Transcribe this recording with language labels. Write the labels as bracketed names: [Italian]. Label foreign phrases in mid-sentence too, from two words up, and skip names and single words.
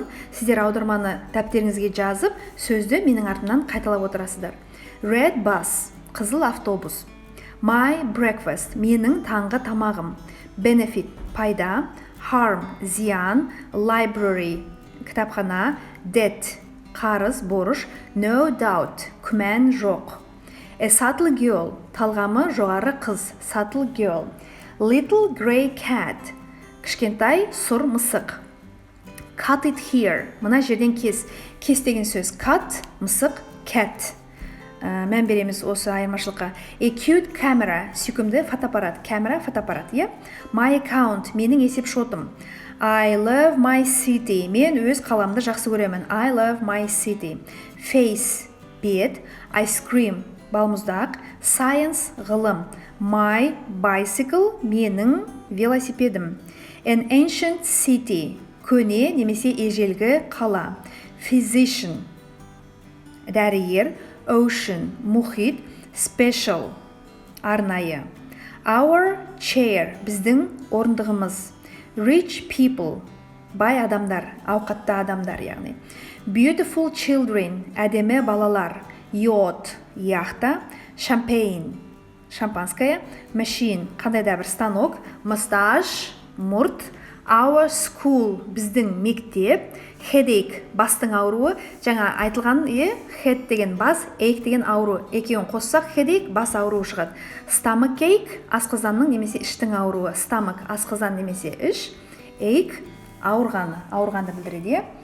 [Kazakh] Сіздер аударманы дәптеріңізге жазып, сөзді менің артымнан қайталап отырасыздар. [English] Red bus, [Kazakh] қызыл автобус. [English] My breakfast, [Kazakh] менің таңғы тамағым. Benefit, пайда. Harm, зиян. Library, кітапхана. Debt, қарыз, борыш. [English] No doubt, [Kazakh] күмән жоқ. [English] A subtle girl, [Kazakh] талғамы жоғары қыз. [English] Subtle girl. Little grey cat, [Kazakh] кішкентай сұр мысық. [English] Cut it here, [Kazakh] мына жерден кес. Кес деген сөз cut, мысық, cat. Мән береміз осы айырмашылыққа. [English] A cute camera, [Kazakh] сүйкімді фотоаппарат. Camera, фотоаппарат, е? [English] My account, [Kazakh] менің есеп шотым. [English] I love my city, [Kazakh] мен өз қаламды жақсы көремін. [English] I love my city. Face, [Kazakh] бет, [English] ice cream, [Kazakh] балмұздақ, science, ғылым, [English] my bicycle, [Kazakh] менің велосипедім, [English] an ancient city, [Kazakh] көне немесе ежелгі қала, physician, дәрігер, ocean, мұхит, special, арнайы, [English] our chair, [Kazakh] біздің орындығымыз, [English] rich people, [Kazakh] бай адамдар, ауқатты адамдар яғни, [English] beautiful children, [Kazakh] әдемі балалар, yacht, яхта, champagne, шампанское, machine, қандай да бір станок, mustache, мұрт, [English] our school, [Kazakh] біздің мектеп, headache, бастың ауруы, жаңа айтылған, head деген бас, ache деген ауру, екеуін қоссақ headache, бас ауруы шығады. [English] Stomach ache, [Kazakh] асқазанның немесе іштің ауруы, stomach, асқазан немесе іш, ache, ауырғанды білдіреді.